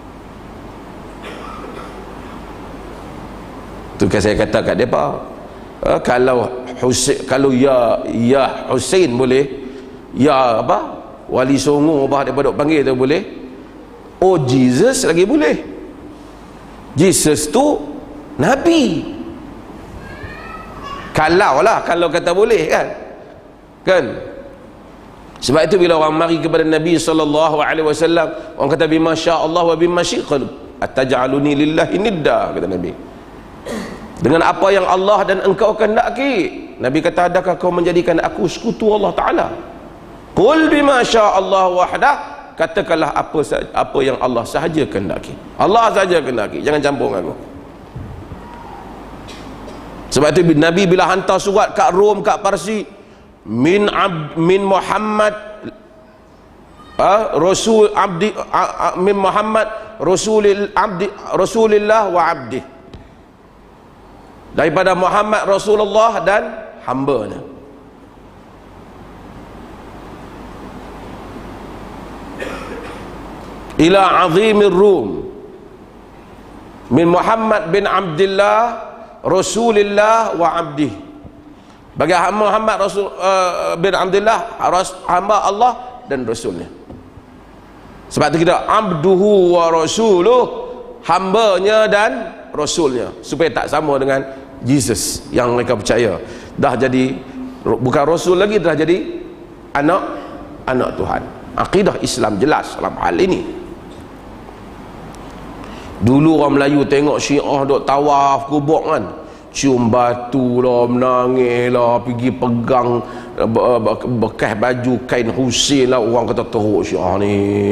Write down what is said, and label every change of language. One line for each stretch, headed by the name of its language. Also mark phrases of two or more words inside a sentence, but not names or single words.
Malay: Tu kan saya kata kat depa, kalau ya Husain boleh, ya apa Wali Songo apa depa dok panggil tu boleh, oh Jesus lagi boleh. Jesus tu Nabi. Kalau kata boleh kan. Sebab itu bila orang mari kepada Nabi SAW, orang kata
Arabic: بما شاء الله وبما شئت أتجعلني لله ندا,
Malay: kata Nabi, dengan apa yang Allah dan engkau kehendaki. Nabi kata, adakah kau menjadikan aku sekutu Allah Ta'ala?
Arabic: قل بما شاء الله وحده,
Malay: katakanlah apa yang Allah sahaja kehendaki. Allah sahaja kehendaki, jangan campur dengan aku. Sebab itu Nabi bila hantar surat kat Rom, kat Parsi,
Arabic: من محمد رسول عبده، من محمد رسول الله وعبده,
Malay: daripada Muhammad Rasulullah dan hambanya.
Arabic: إلى عظيم الروم من محمد بن عبد الله رسول الله وعبده,
Malay: bagi Muhammad Rasul bin Abdullah, hamba Allah dan Rasulnya. Sebab itu kita
Arabic: عبده ورسوله,
Malay: hambanya dan Rasulnya, supaya tak sama dengan Jesus yang mereka percaya dah jadi bukan Rasul lagi, dah jadi anak Tuhan. Akidah Islam jelas dalam hal ini. Dulu orang Melayu tengok Syiah duk tawaf kubur kan, cium batu lah, menangis lah, pergi pegang bekas baju kain Husain lah, orang kata teruk Syiah ni.